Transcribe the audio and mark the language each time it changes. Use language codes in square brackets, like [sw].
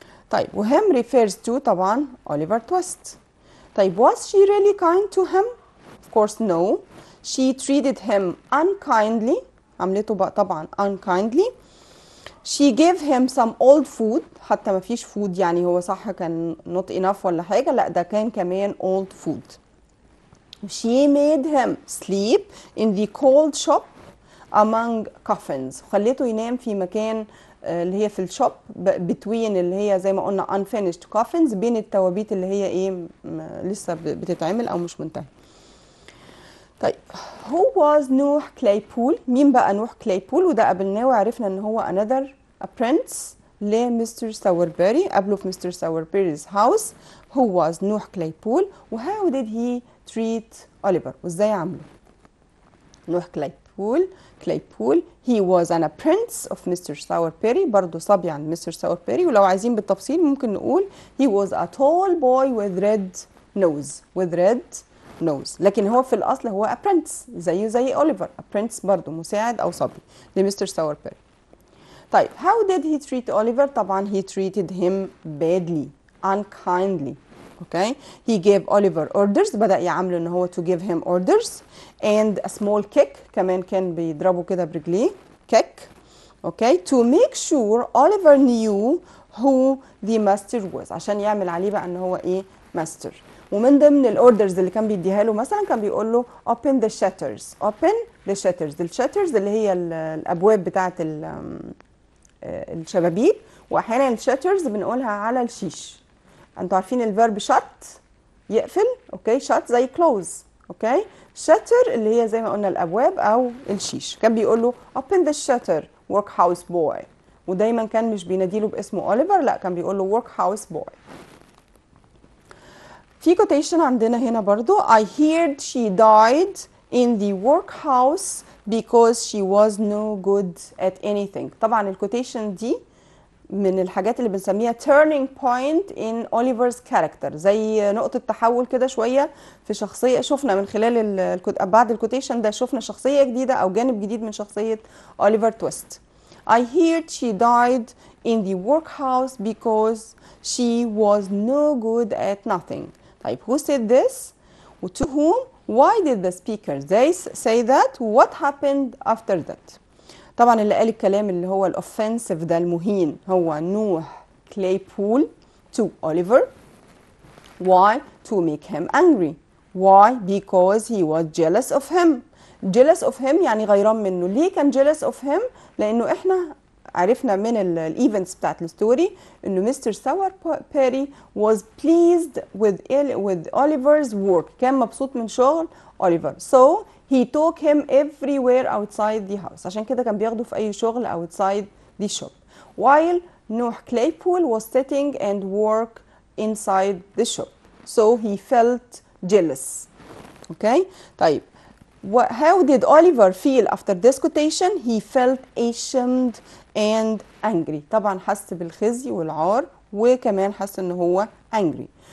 [en] طيب وhim refers to طبعا Oliver Twist. طيب was she really kind to him? Of course no. She treated him unkindly. [ar] عملته بقى طبعا unkindly. [en] She gave him some old food. [ar] حتى ما فيش [en] food [ar] يعني هو صح كان [en] not enough [ar] ولا حاجة لا ده كان كمان [en] old food. She made him sleep in the cold shop among coffins، [ar] خليته ينام في مكان اللي هي في الشوب between اللي هي زي ما قلنا [en] unfinished coffins، [ar] بين التوابيت اللي هي ايه لسه بتتعمل او مش منتهيه. طيب who was نوح كلايبول؟ مين بقى نوح كلايبول؟ وده قابلناه وعرفنا ان هو [en] another apprentice [ar] لمستر ساوربيري، قابله في مستر ساوربيري's house. [en] who was نوح كلايبول و how did he treat أوليفر؟ [ar] وازاي عامله؟ [en] نوح Claypole he was an apprentice of Mr. [ar] Sowerberry، برضه صبي عند مستر ساوربيري. ولو عايزين بالتفصيل ممكن نقول [en] he was a tall boy with red nose، [ar] لكن هو في الأصل هو apprentice زي أوليفر، apprentice برضه مساعد أو صبي لمستر ساوربيري. [en] طيب how did he treat Oliver؟ طبعا he treated him badly unkindly. Okay, he gave Oliver orders، [ar] بدأ يعامله ان هو [en] to give him orders and a small kick، [ar] كمان كان بيضربه كده برجليه [en] kick. Okay, to make sure Oliver knew who the master was، [ar] عشان يعمل عليه بقى ان هو ايه [en] master. [ar] ومن ضمن الاوردرز اللي كان بيديها له مثلا كان بيقول له [en] open the shutters، [ar] الشاترز اللي هي الابواب بتاعه الشبابيك، واحيانا الشاترز بنقولها على الشيش. انتوا عارفين الفيرب شت يقفل، اوكي، شت زي كلوز، اوكي، شاتر اللي هي زي ما قلنا الابواب او الشيش. كان بيقول له [en] open the shutter work house boy، [ar] ودايما كان مش بيناديله باسمه اوليفر، لا كان بيقول له work house boy. في كوتيشن عندنا هنا برضو [en] I heard she died in the workhouse because she was no good at anything. [ar] طبعا الكوتيشن دي من الحاجات اللي بنسميها [en] turning point in Oliver's character، [ar] زي نقطة تحول كده شوية في شخصية. شفنا من خلال بعد الكوتيشن ده شفنا شخصية جديدة أو جانب جديد من شخصية أوليفر تويست. [en] I heard she died in the workhouse because she was no good at nothing. طيب who said this? To whom? Why did the speaker say that? What happened after that? [ar] طبعا اللي قال الكلام اللي هو الاوفنسيف ده المهين هو نوح كلايبول to Oliver. [en] Why? To make him angry. Why? Because he was jealous of him. Jealous of him [ar] يعني غيران منه. [en] ليه كان jealous of him؟ لأنه إحنا عرفنا من الايفنتس بتاعت الستوري انه mister Sowerberry was pleased with Oliver's work، كان مبسوط من شغل أوليفر. So he took him everywhere outside the house، [ar] عشان كده كان بياخده في أي شغل [en] outside the shop. While نوح Claypole was sitting and work inside the shop. So he felt jealous. Okay? طيب how did Oliver feel after this quotation? He felt ashamed and angry. [ar] طبعا حس بالخزي والعار وكمان حس ان هو angry.